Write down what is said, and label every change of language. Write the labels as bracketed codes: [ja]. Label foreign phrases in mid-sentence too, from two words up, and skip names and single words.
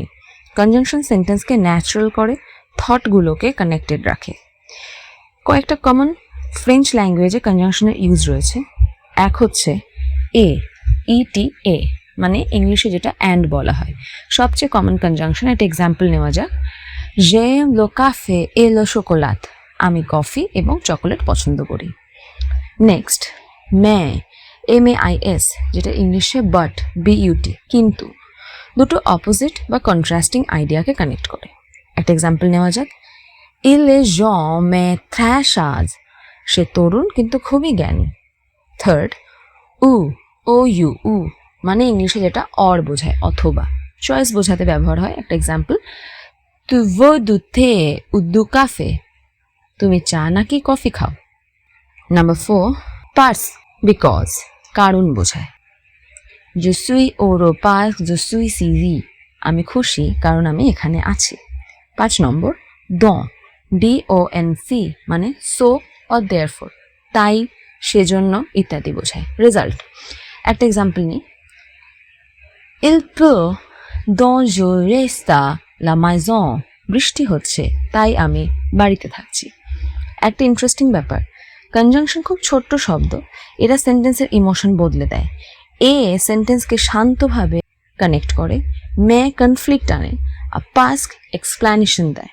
[bn] কনজাংশন সেন্টেন্সকে ন্যাচারাল করে, থটগুলোকে কানেক্টেড রাখে। কয়েকটা [en] common French [bn] ল্যাঙ্গুয়েজে কনজাংশনের ইউজ রয়েছে। এক হচ্ছে ETA, মানে ইংলিশে যেটা অ্যান্ড বলা হয়। সবচেয়ে [en] common conjunction, [bn] একটা এক্সাম্পল নেওয়া যাক। [fr] j'aime le café et le chocolat, [bn] আমি কফি এবং চকোলেট পছন্দ করি। নেক্সট, MAIS, যেটা ইংলিশে বাট, BUT, কিন্তু। দুটো অপোজিট বা কন্ট্রাস্টিং আইডিয়াকে কানেক্ট করে। একটা এক্সাম্পল নেওয়া যাক। [fr] il est jeune mais très sage, [bn] সে তরুণ কিন্তু খুবই জ্ঞানী। থার্ড, OU, মানে ইংলিশে যেটা অর বোঝায়, অথবা চয়েস বোঝাতে ব্যবহার হয়। একটা এক্সাম্পল, [fr] tu veux du thé ou du café, [bn] তুমি চা নাকি কফি খাও। নাম্বার 4, parce, বিকজ, কারণ বোঝায়। [fr] je suis heureux parce que je suis ici, [bn] আমি খুশি কারণ আমি এখানে আছি। 5 নম্বর, [fr] donc, DONC, [bn] মানে [en] so or therefore, [bn] তাই, সেজন্য ইত্যাদি বোঝায়। রেজাল্ট, একটা এক্সাম্পল নিই। [fr] il pleut donc je reste à la maison, [bn] বৃষ্টি হচ্ছে তাই আমি বাড়িতে থাকছি। একটা ইন্টারেস্টিং ব্যাপার, কনজাংশন খুব ছোট্ট শব্দ, এরা সেন্টেন্সের ইমোশন বদলে দেয়। সেন্টেন্সকে শান্তভাবে কানেক্ট করে, কনফ্লিক্ট আনে, আর [en] past explanation [bn] দেয়।